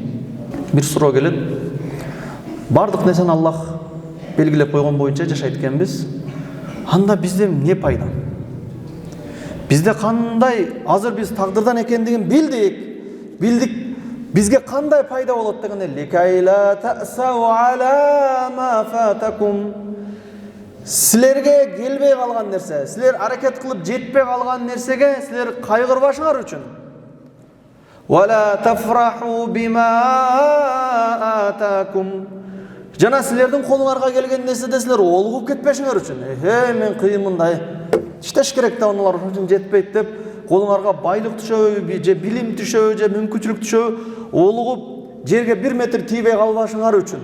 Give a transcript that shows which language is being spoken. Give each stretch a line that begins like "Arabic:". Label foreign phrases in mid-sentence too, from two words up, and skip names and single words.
Kyrgyz: Бир суроо келет. Бардык нерсени Аллах белгилеп койгон боюнча жашайт экенбиз. Анда бизде эмне пайда? Бизде кандай, азыр биз тагдырдан экендигин билдик. Бизге кандай пайда болот дегенде
Arabic: لكيلا تأسوا على ما فاتكم.
Kyrgyz: Силерге келбей калган нерсе, силер аракет кылып жетпей калган нерсеге силер кайгырбашыңар үчүн.
Arabic: ولا تفرحوا بما آتاكم.
Kyrgyz: Жана силердин колуңарга келген нерседе силер олугуп кетпешиңер үчүн. Мен кыйынмындай. Иштеш керек да онулар үчүн жетпейт деп колуңарга байлык түшөбү, же билим түшөбү, же мүмкүнчүлүк түшөбү, олугуп жерге 1 метр тийбей калбашыңар үчүн.